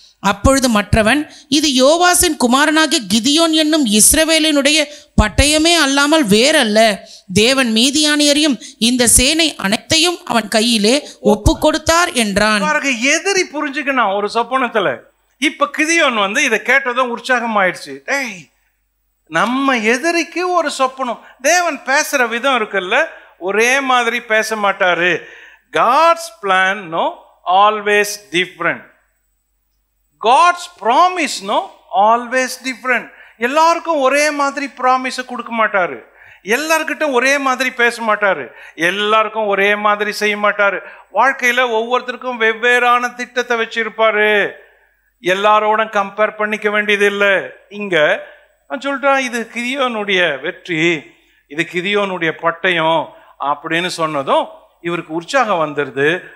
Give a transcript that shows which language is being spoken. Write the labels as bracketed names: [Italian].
[Tamil] அப்பொழுது மற்றவன், இது யோவாசின் குமாரனாகிய கிதியோன் என்னும் இஸ்ரவேலினுடைய பட்டயமே அல்லாமல் வேறல்ல, தேவன் மீதியானியரையும் இந்த சேனை அனைத்தையும் அவன் கையிலே ஒப்பு கொடுத்தார் என்றான். எதிரி புரிஞ்சுக்கணும் ஒரு சொப்பனத்துல. இப்ப கிதியோன் வந்து இதை கேட்டதும் உற்சாகம் ஆயிடுச்சு. நம்ம எதிரிக்கு ஒரு சொப்பனம். தேவன் பேசுற விதம் இருக்குல்ல, ஒரே மாதிரி பேச மாட்டாரு. [English] God's plan no always different. God's promise no always different. [Tamil] எல்லாருக்கும் ஒரே மாதிரி ப்ராமிஸ் கொடுக்க மாட்டாரு, எல்லார்கிட்டும் ஒரே மாதிரி பேச மாட்டாரு, எல்லாருக்கும் ஒரே மாதிரி செய்ய மாட்டாரு. வாழ்க்கையில ஒவ்வொருத்தருக்கும் வெவ்வேறான திட்டத்தை வச்சிருப்பாரு. எல்லாரோட கம்பேர் பண்ணிக்க வேண்டியது இல்லை. இங்க சொல்லிட்டான், இது கிதியோனுடைய வெற்றி, இது கிதியோனுடைய பட்டயம் அப்படின்னு சொன்னதும் இவருக்கு உற்சாகம் வந்துருது.